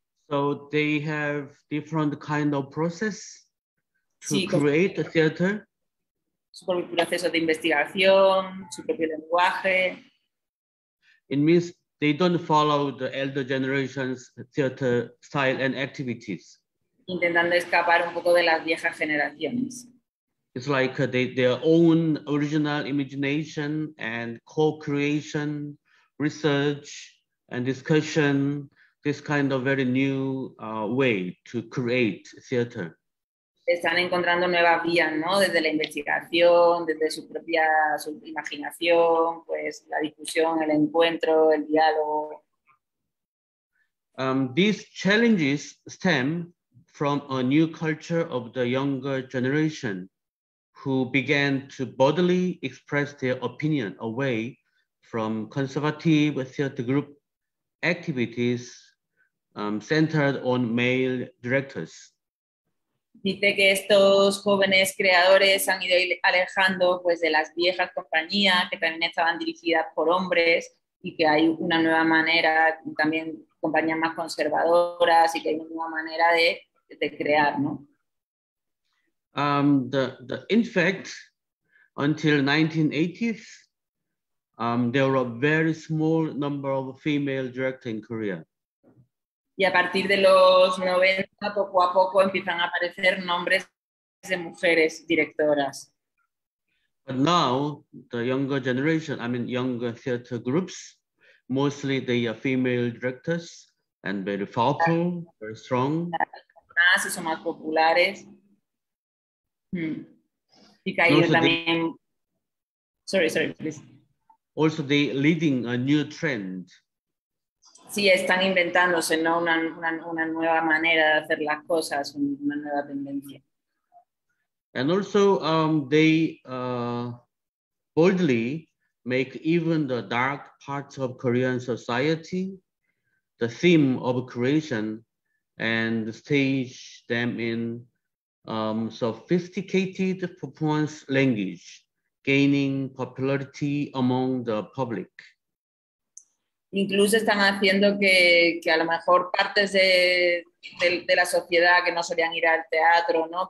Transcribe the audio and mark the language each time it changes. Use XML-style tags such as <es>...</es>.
<en>So they have different kind of process to</en> <es>Sí,</es> <en>create a theater.</en> <es>su propio proceso de investigación, su propio lenguaje.</es> <en>It means they don't follow the elder generation's theater style and activities.</en> <es>Intentando escapar un poco de las viejas generaciones.</es> <en>It's like their own original imagination and co-creation, research and discussion, this kind of very new way to create theater.</en> <es>Están encontrando nuevas vías, ¿no? Desde la investigación, desde su imaginación, pues la discusión, el encuentro, el diálogo.</es> <en>These challenges stem from a new culture of the younger generation who began to boldly express their opinion away from conservative theater group activities centered on male directors.</en> <es>Dice que estos jóvenes creadores han ido alejando pues, de las viejas compañías que también estaban dirigidas por hombres y que hay una nueva manera, también compañías más conservadoras y que hay una nueva manera de crear, ¿no?</es> <en>In fact, until 1980s, there were a very small number of female directors in Korea.</en> <es>Y a partir de los 90, poco a poco empiezan a aparecer nombres de mujeres directoras.</es> <en>But now, the younger generation, younger theater groups, mostly they are female directors and very powerful, very strong.</en> <es>Más y son más populares. Y que ahí también...</es> <en>Sorry, please. Also, they leading a new trend.</en> <es>Sí, están inventándose, ¿no? Una nueva manera de hacer las cosas, una nueva tendencia.</es> <en>And also, they boldly make even the dark parts of Korean society the theme of creation and stage them in sophisticated performance language, gaining popularity among the public.</en> <es>Incluso están haciendo que a lo mejor partes de la sociedad que no solían ir al teatro, ¿no?</es>